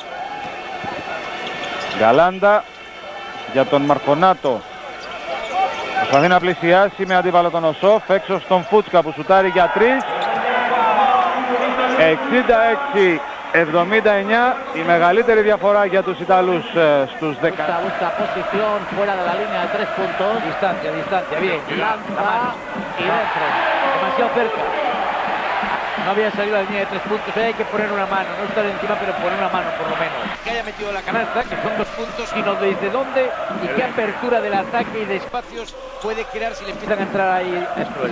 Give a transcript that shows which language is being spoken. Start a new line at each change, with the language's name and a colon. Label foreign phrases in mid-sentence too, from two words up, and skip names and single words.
Greek: Γκαλάντα για τον Μαρκονάτο. Προσπαθεί να πλησιάσει με αντίπαλο τον Οσόφ. Έξω στον Φούτσκα που σουτάρει για 3. 66-79, η μεγαλύτερη διαφορά για τους Ιταλούς στους 10.
Spanish: Busca posición fuera de la línea de 3 puntos. Distancia, bien. Lanza y dentro. Demasiado cerca. No había salido a la línea de 3 puntos. Hay que poner una mano, no estar encima, pero poner una mano por lo menos. Que haya metido la canasta, que son 2 puntos, sino desde dónde y qué apertura del ataque y de espacios puede crear si le empiezan a entrar ahí a explorar.